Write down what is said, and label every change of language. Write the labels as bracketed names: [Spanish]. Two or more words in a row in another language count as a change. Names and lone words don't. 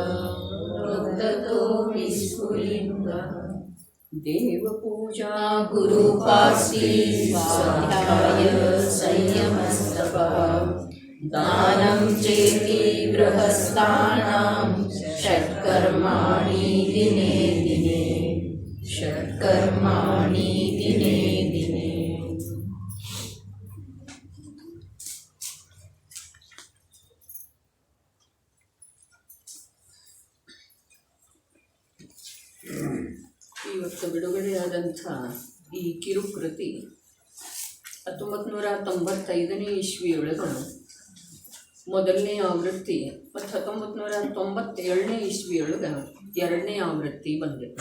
[Sanskrit] देवपूजा गुरुपासी स्वाध्याय संयमस्तपः दानं चेति गृहस्थानां षट्कर्माणि दिने दिने षट्कर्माणि दिने दिने। [Kannada] ಇವತ್ತು ಬಿಡುಗಡೆಯಾದಂಥ ಈ ಕಿರುಕೃತಿ 1995ನೇ ಇಸ್ವಿಯೊಳಗೆ ಮೊದಲನೇ ಆವೃತ್ತಿ ಮತ್ತು 1997ನೇ ಇಸ್ವಿಯೊಳಗೆ ಎರಡನೇ ಆವೃತ್ತಿ ಬಂದಿತ್ತು.